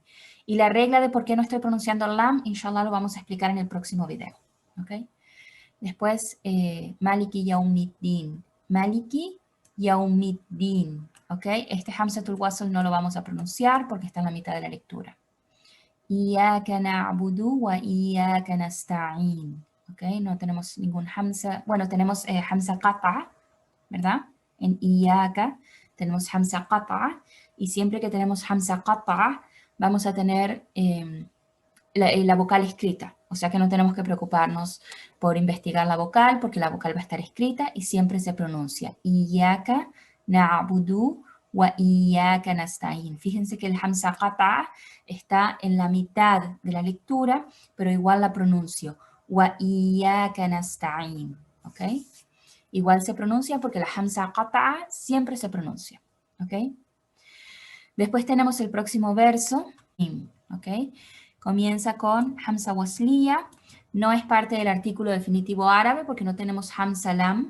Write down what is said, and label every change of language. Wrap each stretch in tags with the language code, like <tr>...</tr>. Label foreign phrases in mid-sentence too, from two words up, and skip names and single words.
<es>Y la regla de por qué no estoy pronunciando el lam, inshallah lo vamos a explicar en el próximo video. ¿Okay? Después,</es> <ar>مالك يوم الدين. مالك يوم الدين.</ar> <es>¿Okay? Este</es> <ar>همزة الوصل</ar> <es>no lo vamos a pronunciar porque está en la mitad de la lectura.</es> <ar>إياك نعبد وإياك نستعين.</ar> <es>¿Ok? No tenemos ningún hamza. Bueno, tenemos</es> <ar>همزة القطع,</ar> <es>¿verdad? En iyaka tenemos</es> <ar>همزة القطع.</ar> <es>Y siempre que tenemos</es> <ar>همزة القطع,</ar> <es>vamos a tener la vocal escrita. O sea que no tenemos que preocuparnos por investigar la vocal, porque la vocal va a estar escrita y siempre se pronuncia.</es> <ar>إياك نعبد وإياك نستعين.</ar> <es>Fíjense que el</es> <ar>همزة القطع</ar> <es>está en la mitad de la lectura, pero igual la pronuncio.</es> <ar>وإياك نستعين.</ar> <es>¿Ok? Igual se pronuncia porque la</es> <ar>همزة القطع</ar> <es>siempre se pronuncia. ¿Ok? Después tenemos el próximo verso. ¿Ok? Comienza con</es> <ar>همزة وصلية.</ar> <es>No es parte del artículo definitivo árabe porque no tenemos</es> <ar>همزة لام.</ar>